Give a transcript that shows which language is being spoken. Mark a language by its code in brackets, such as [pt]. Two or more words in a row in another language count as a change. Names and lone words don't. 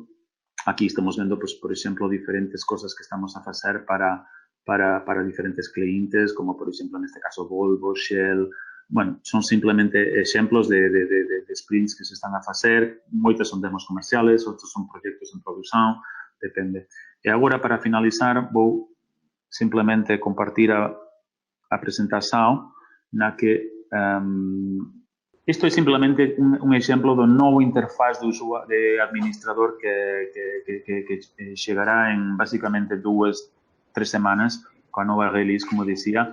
[gl] Aquí estamos vendo, pues, por exemplo, diferentes cosas que estamos a facer para diferentes clientes, como, por exemplo, neste caso, Volvo, Shell. Bueno, son simplemente exemplos de sprints que se están a facer. Moitas son demos comerciales, outros son proxectos en produción. depende. [pt] E agora, para finalizar, vou simplesmente compartir a apresentação na que isto é simplesmente um exemplo do novo interface de administrador que chegará em basicamente 2-3 semanas com a nova release, como dizia.